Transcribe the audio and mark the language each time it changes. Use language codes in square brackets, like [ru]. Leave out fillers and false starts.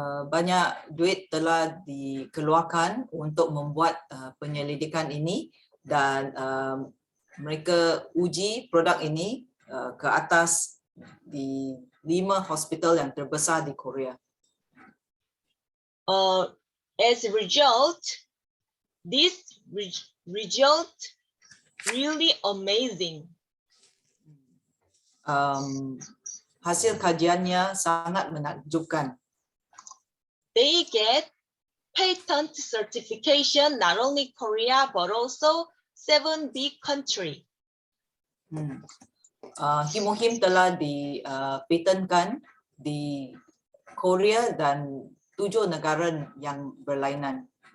[ms] Banyak duit telah dikeluarkan untuk membuat penyelidikan ini, dan mereka uji produk ini ke atas di 5 hospital yang terbesar di Korea. [en] As a result, this result really amazing. [ms] Hasil kajiannya sangat menakjubkan. [en] They get patent certification not only Korea but also 7 big countries. [ms] Hemohim telah dipatenkan di Korea dan 7 negara yang berlainan.